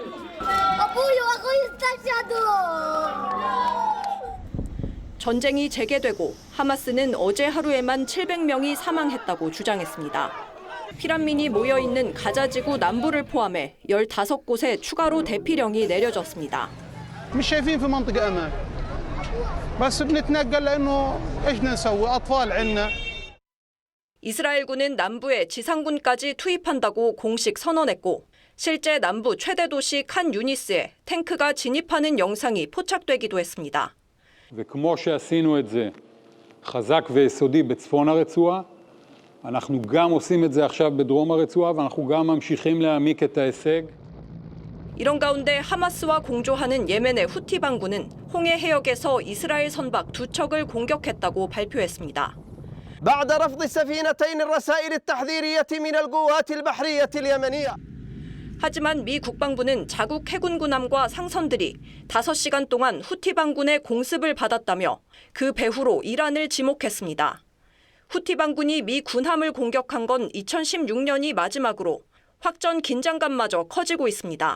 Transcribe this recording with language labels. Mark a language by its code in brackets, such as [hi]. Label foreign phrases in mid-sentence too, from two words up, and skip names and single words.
[ko] 전쟁이 재개되고 하마스는 어제 하루에만 700명이 사망했다고 주장했습니다. 피난민이 모여있는 가자지구 남부를 포함해 15곳에 추가로 대피령이 내려졌습니다. [ar] مش شايفين في منطقة أمان بس بنتنقل لأنه إيش بدنا نسوي أطفال عنا. [ko] 이스라엘군은 남부에 지상군까지 투입한다고 공식 선언했고 실제 남부 최대 도시 칸 유니스에 탱크가 진입하는 영상이 포착되기도 했습니다. [he] וכמו שעשינו את זה חזק ויסודי בצפון הרצועה, אנחנו גם עושים את זה עכשיו בדרום הרצועה ואנחנו גם ממשיכים להעמיק את ההישג. [ko] 이런 가운데 하마스와 공조하는 예멘의 후티 반군은 홍해 해역에서 이스라엘 선박 2척을 공격했다고 발표했습니다. [ar] بعد رفض السفينتين الرسائل التحذيرية من القوات البحرية اليمنية. [ko] 하지만 미 국방부는 자국 해군 군함과 상선들이 5시간 동안 후티 반군의 공습을 받았다며 그 배후로 이란을 지목했습니다. 후티 반군이 미 군함을 공격한 건 2016년이 마지막으로 확전 긴장감마저 커지고 있습니다.